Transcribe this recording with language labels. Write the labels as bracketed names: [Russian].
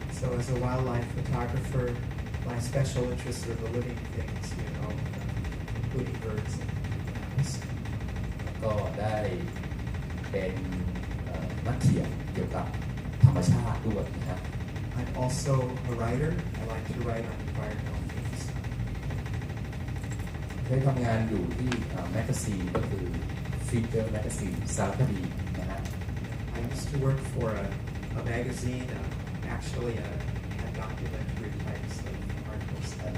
[English] So as a wildlife photographer, my special interests are the living things, you know, including birds and animals. [Thai] ก็ได้เป็นนักเขียนเกี่ยวกับธรรมชาติด้วยนะครับ [English] I'm also a writer. I like to write on environmental themes. [Thai] ได้ทำงานอยู่ที่แมกกาซีนก็คือฟีเจอร์แมกกาซีนสารคดีนะฮะ [English] I used to work for a magazine, actually a documentary types of articles,